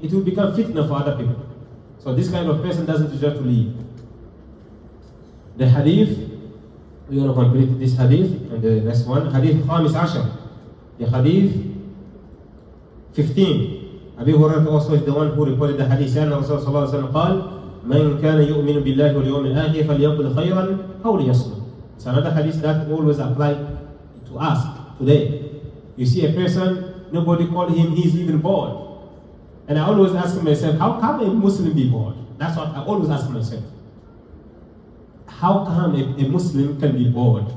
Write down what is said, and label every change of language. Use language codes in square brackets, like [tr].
[en] It will become fitna for other people. So this kind of person doesn't deserve to leave. The hadith, we're going to complete this hadith and the next one. Hadith Khamis Ashar. The hadith 15. Abu Hurairah also is the one who reported the hadith. [ar] And Rasulullah sallallahu alaihi wasallam قال من كان يؤمن بالله واليوم الآخر فليقل خيرا أو ليصمت. [en] It's another hadith that always apply to us today. You see a person, nobody call him, he's even bored. And I always ask myself, how come a Muslim be bored? That's what I always ask myself. How come a Muslim can be bored?